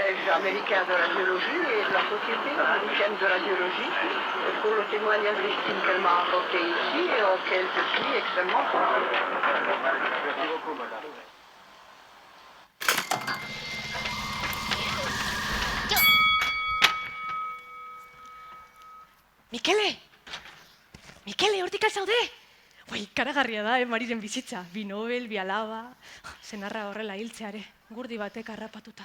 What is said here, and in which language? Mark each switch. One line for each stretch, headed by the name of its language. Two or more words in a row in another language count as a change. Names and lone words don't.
French: américain de radiologie et de la Société américaine de radiologie pour le témoignage d'estime qu'elle m'a apporté ici et auquel je suis extrêmement content. Merci beaucoup, madame.
Basque: Mikele, hortik alzaude? Bai, karagarria da, Mariren bizitza. Bi Nobel, bi alaba, senarra horrela hiltzeare, gurdi batek harrapatuta.